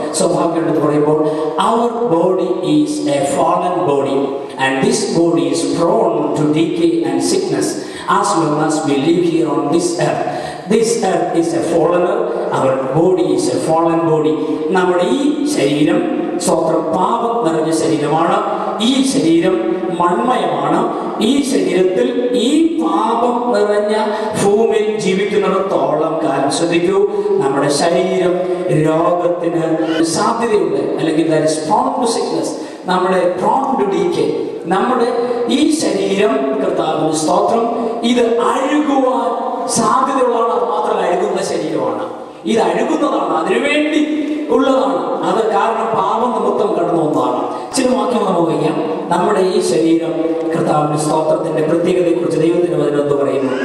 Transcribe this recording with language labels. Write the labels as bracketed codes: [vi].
[ml] സ്വാഭാവികമായിട്ട് പറയുമ്പോൾ അവർ [en] Body is a fallen body and this body is prone to decay and sickness as long as we live here on this earth. This earth is a fallen earth. Our body is a fallen body. [ml] നമ്മുടെ ഈ ശരീരം സ്വന്തം പാപം നിറഞ്ഞ ശരീരമാണ്. ഈ ശരീരം മൺമയമാണ്. ഈ ശരീരത്തിൽ ഈ പാപം നിറഞ്ഞ ഭൂമിയിൽ ജീവിക്കുന്നിടത്തോളം കാലം ശ്രദ്ധിക്കൂ, നമ്മുടെ ശരീരം രോഗത്തിന് സാധ്യതയുണ്ട്. അല്ലെങ്കിൽ [en] that is prone to sickness. [ml] നമ്മുടെ [en] prone to decay. [ml] നമ്മുടെ ഈ ശരീരം കർത്താവിന് സ്തോത്രം ഇത് അഴുകുവാൻ സാധ്യതയുള്ളതാണ്. അത് മാത്രമല്ല അഴുകുന്ന ശരീരമാണ്. ഇത് അഴുകുന്നതാണ്, അതിനുവേണ്ടി ഉള്ളതാണ്. അത് കാരണം പാപം നിമിത്തം കടന്നു വന്നതാണ്. ചില വാക്യം നമുക്ക് വയ്ക്കാം. നമ്മുടെ ഈ ശരീരം കർത്താവിന്റെ സ്തോത്രത്തിന്റെ പ്രത്യേകതയെക്കുറിച്ച് ദൈവത്തിന്റെ വചനം എന്ന് പറയുന്നു.